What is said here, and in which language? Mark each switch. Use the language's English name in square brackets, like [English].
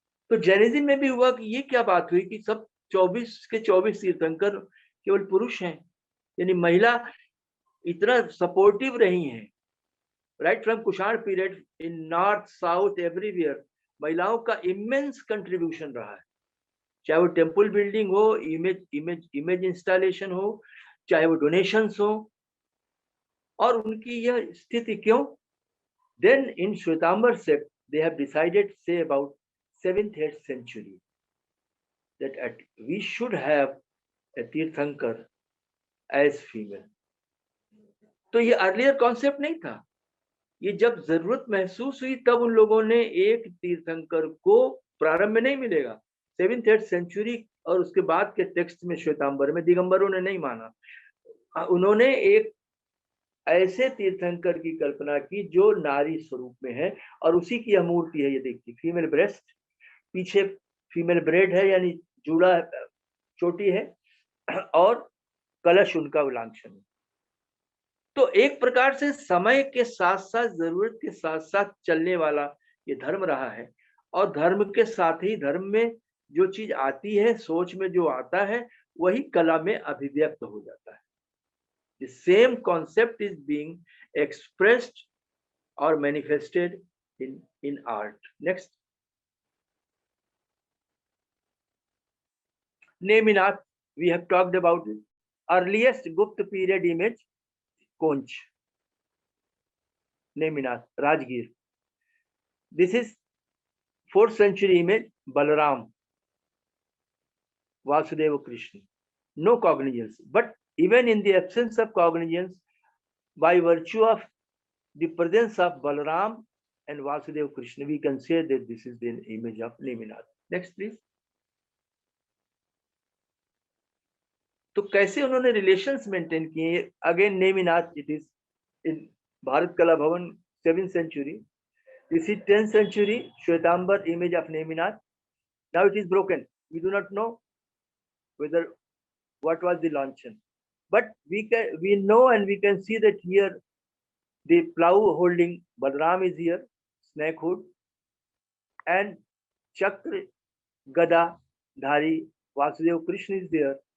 [Hindi] तो जैनिज्म में भी हुआ कि ये क्या बात हुई कि सब 24 के 24 तीर्थंकर केवल पुरुष हैं, यानी महिला इतना सपोर्टिव रही हैं. [English] right from Kushan period in north south everywhere [Hindi] महिलाओं का इमेंस कंट्रीब्यूशन रहा है, चाहे वो टेम्पल बिल्डिंग हो, इमेज इंस्टॉलेशन हो, चाहे वो डोनेशंस हो. और उनकी यह स्थिति क्यों? [English] Then in Shwetambar sect they have decided say about 7th-8th century that we should have a Tirthankar as female. [Hindi] तो ये अर्लियर कॉन्सेप्ट नहीं था, ये जब जरूरत महसूस हुई तब उन लोगों ने एक तीर्थंकर को, प्रारंभ में नहीं मिलेगा, 7th-8th century और उसके बाद के टेक्स्ट में श्वेतांबर में दिगंबरों ने नहीं माना. उन्होंने एक ऐसे तीर्थंकर की कल्पना की जो नारी स्वरूप में है, और उसी की यह मूर्ति है. ये देखिए, फीमेल ब्रेस्ट, पीछे फीमेल ब्रेड है यानी जूड़ा चोटी है, और कलश उनका उलांछन है. तो एक प्रकार से समय के साथ साथ, जरूरत के साथ साथ चलने वाला ये धर्म रहा है, और धर्म के साथ ही धर्म में जो चीज आती है, सोच में जो आता है, वही कला में अभिव्यक्त हो जाता है. [English] The same concept is being expressed or manifested in art. Next. Neminath, we have talked about it. Earliest Gupta period image, Konch. Neminath, Rajgir. This is 4th century image, Balaram, Vasudeva Krishna. No cognizance, but even in the absence of cognizance, by virtue of the presence of Balaram and Vasudeva Krishna, we can say that this is the image of Neminath. Next, please. [Hindi] तो कैसे उन्होंने relations maintain किए? [English] Again Neminath, it is in Bharat Kala Bhavan 7th century. This is 10th century Shwetambar image of Neminath. Now it is broken. We do not know whether what was the launching, but we know and we can see that here the plow holding Balaram is here, snake hood, and Chakra Gada Dhari Vasudeva Krishna is there.